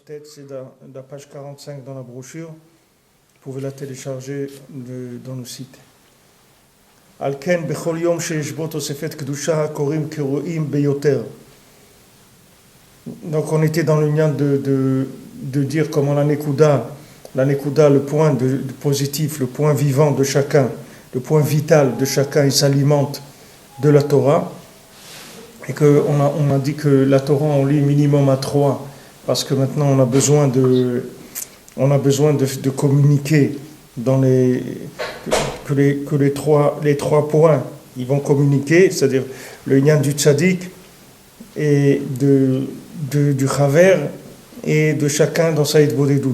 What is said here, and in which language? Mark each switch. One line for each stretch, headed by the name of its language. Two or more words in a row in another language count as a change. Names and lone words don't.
French: c'est la page 45 dans la brochure. Vous pouvez la télécharger dans le site.
Hebrew: לכן בכל יום שיש בו תוספת קדושה קורים קרואים ביותר.
French: Donc on était dans le lien de dire comment la nekuda, le point de positif, le point vivant de chacun, le point vital de chacun, il s'alimente de la Torah. Et qu'on a dit que la Torah, on lit minimum à 3, parce que maintenant on a besoin de communiquer dans que les trois points, ils vont communiquer, c'est-à-dire le lien du tzaddik et du chaver et de chacun dans sa hitbodedut.